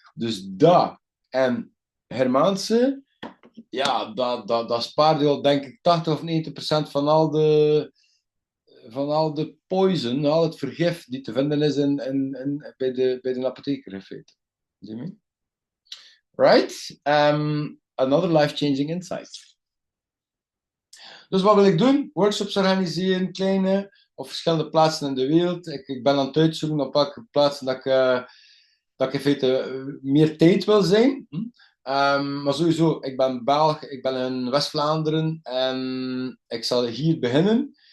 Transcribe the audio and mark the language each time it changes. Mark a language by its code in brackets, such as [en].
[nl] Dus dat en Germaanse, dat spaart je al denk ik 80 of 90% van al de poison, al het vergif die te vinden is bij de apotheker in feite. Zie je? Right? [en] Another life-changing insight. [nl] Dus wat wil ik doen? Workshops organiseren, kleine, op verschillende plaatsen in de wereld. Ik ben aan het uitzoeken op welke plaatsen dat ik in feite meer tijd wil zijn. Maar sowieso, ik ben Belg, ik ben in West-Vlaanderen en ik zal hier beginnen.